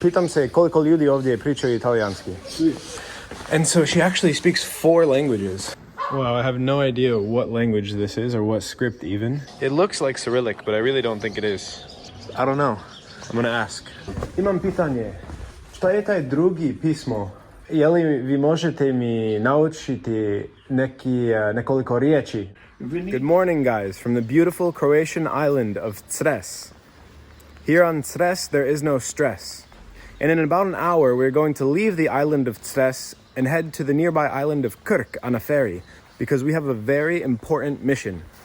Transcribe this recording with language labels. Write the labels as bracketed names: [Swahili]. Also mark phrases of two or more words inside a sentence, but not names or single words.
[Croatian] Pitam se koliko ljudi ovdje pričaju italijanski. [English] And so she actually speaks 4 languages. Wow, I have no idea what language this is or what script even. It looks like Cyrillic, but I really don't think it is. I don't know. I'm gonna ask. [Croatian] Imam pitanje. Šta je taj drugi pismo? Je li vi možete mi naučiti nekoliko riječi? [English] Good morning, guys, from the beautiful Croatian island of Cres. Here on Cres, there is no stress. And in about an hour, we're going to leave the island of Cres and head to the nearby island of Krk on a ferry, because we have a very important mission.